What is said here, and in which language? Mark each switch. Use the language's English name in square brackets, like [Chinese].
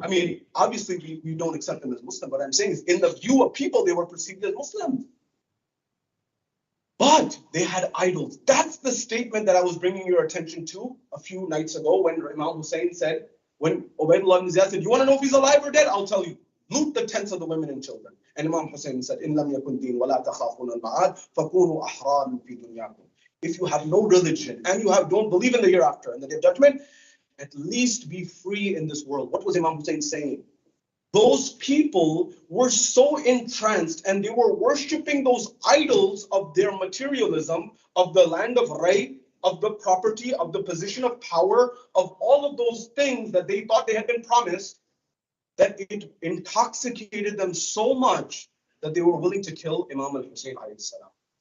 [English] I mean, obviously we don't accept them as Muslim, but I'm saying is in the view of people, they were perceived as Muslims. But they had idols. That's the statement that I was bringing your attention to a few nights ago when Imam Hussein said, when Ubaydullah ibn Ziyad said, you want to know if he's alive or dead? I'll tell you. Loot the tents of the women and children. And Imam Hussein said, [Arabic] إِن لَمْ يَكُنْ دِينٌ وَلَا تَخَافُونَ الْمَعَادِ فَكُونُوا أَحْرَارًا فِي دُنْيَاكُمْ. [English] If you have no religion and you don't believe in the hereafter and the day of judgment, at least be free in this world. What was Imam Hussein saying? Those people were so entranced and they were worshipping those idols of their materialism, of the land of Ray, of the property, of the position of power, of all of those things that they thought they had been promised, that it intoxicated them so much that they were willing to kill Imam al-Hussein alayhi salam.